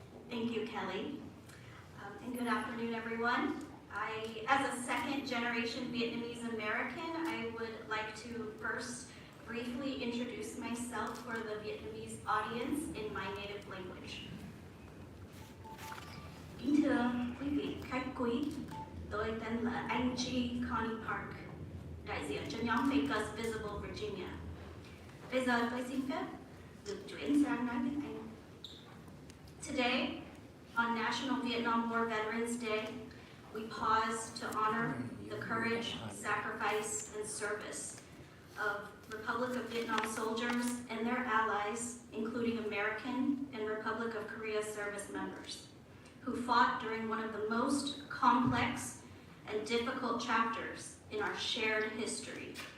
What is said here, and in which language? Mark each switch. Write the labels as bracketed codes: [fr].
[en] Thank you, Kelly. And good afternoon, everyone. As a second-generation Vietnamese American, I would like to first briefly introduce myself for the Vietnamese audience in my native language. [vi] Kính thưa quý vị khách quý, tôi tên là Angie Connie Park, đại diện cho nhóm Make Us Visible Virginia. Bây giờ tôi xin phép được chuyển sang nói tiếng Anh. [en] Today, on National Vietnam War Veterans Day, we pause to honor the courage, sacrifice, and service of Republic of Vietnam soldiers and their allies, including American and Republic of Korea service members, who fought during one of the most complex and difficult chapters in our shared history.